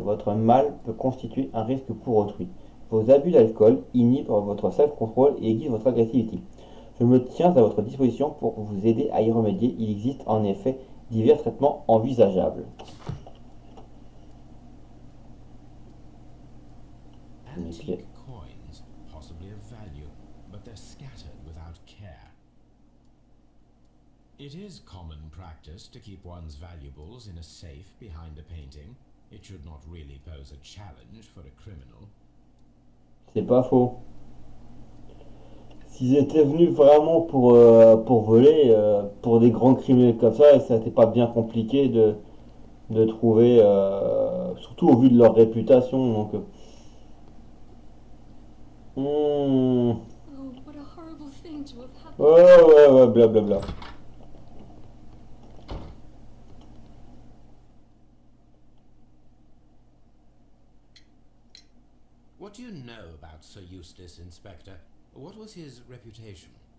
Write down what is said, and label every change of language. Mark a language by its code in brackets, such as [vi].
[fr] Votre mal peut constituer un risque pour autrui. Vos abus d'alcool inhibent votre self-control et aiguisent votre agressivité. Je me tiens à votre disposition pour vous aider à y remédier. Il existe en effet divers traitements envisageables. [en] Antique coins, possibly of value, but they're scattered without care. It is common practice to keep one's valuables in a safe behind a painting. It should not really pose a challenge for a criminal. [fr] C'est pas faux. S'ils étaient venus vraiment pour voler, pour des grands criminels comme ça n'était pas bien compliqué de trouver, surtout au vu de leur réputation. Donc, [en] Oh, what a horrible thing to have happened. [fr] ouais, blablabla. [en] What do you know about Sir Eustace, Inspector? What was his reputation?